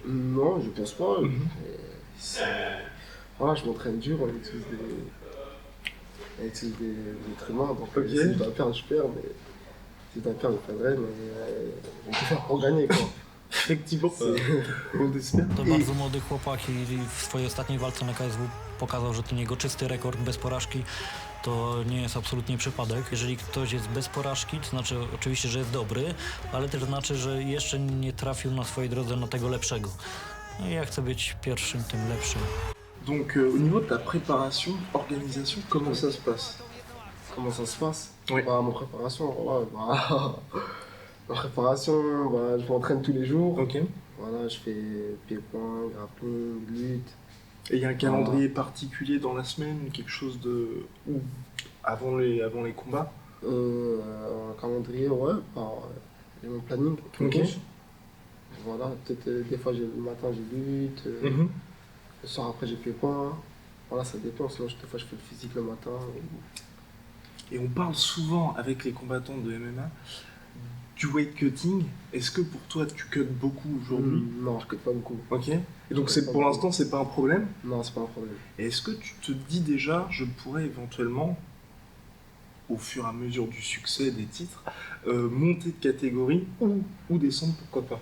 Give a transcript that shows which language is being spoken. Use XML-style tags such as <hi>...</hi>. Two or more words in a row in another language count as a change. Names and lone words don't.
<fr>Non, je pense pas. Voilà, je m'entraîne dur, on est tous des êtres humains, donc Ok. si je dois perdre, je perds, mais si je dois perdre, je perdrai, mais on peut faire pour gagner, quoi. Effectivement, on espère.</fr> <pl>To bardzo młody chłopak i w swojej ostatniej walce na KSW pokazał, że ten jego czysty rekord bez porażki to nie jest absolutnie przypadek. Jeżeli ktoś jest bez porażki, to znaczy oczywiście, że jest dobry, ale też znaczy, że jeszcze nie trafił na swojej drodze na tego lepszego. No i ja chcę być pierwszym, tym lepszym.</pl> <fr>Donc au niveau de ta préparation, organisation, comment ça se passe? Comment ça se passe? Oui. Bah, ma préparation, ouais, bah, ma préparation, bah, je m'entraîne tous les jours. Ok. Et Voilà, je fais pied-point, grappling, lutte. il y a un calendrier particulier dans la semaine, quelque chose de... ou avant les combats? Un calendrier, ouais, j'ai mon planning. Ok. Voilà, peut-être des fois le matin j'ai lutte, Mhm. le soir après j'ai pied-point. Voilà, ça dépend, sinon des fois je fais le physique le matin. Et on parle souvent avec les combattants de MMA du</fr> <en>weight cutting.</en> <fr>Est-ce que pour toi tu cuts beaucoup aujourd'hui? Non, je cut pas beaucoup. Ok. Et donc Je cut pas pour beaucoup. l'instant c'est pas un problème. Non, c'est pas un problème. Et est-ce que tu te dis déjà, je pourrais éventuellement, au fur et à mesure du succès des titres, monter de catégorie ou descendre, pourquoi pas?</fr>